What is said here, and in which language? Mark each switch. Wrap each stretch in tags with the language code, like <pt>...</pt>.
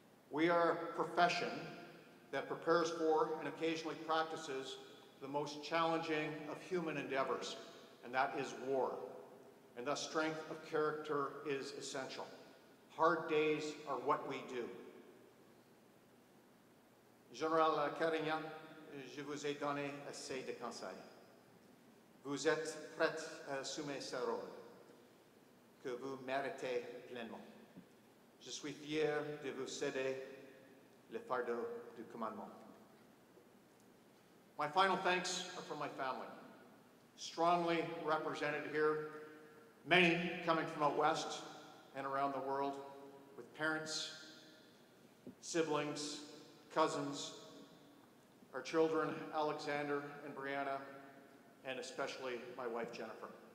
<en>We are a profession that prepares for and occasionally practices the most challenging of human endeavors, and that is war. And thus strength of character is essential. Hard days are what we do.</en> <fr>Général Carignan, je vous ai donné assez de conseils. Vous êtes prête à assumer ce rôle que vous méritez pleinement. Je suis fier de vous céder le fardeau du commandement.</fr> <en>My final thanks are from my family, strongly represented here, many coming from out west and around the world, with parents, siblings, cousins, our children, Alexander and Brianna, and especially my wife, Jennifer.</en>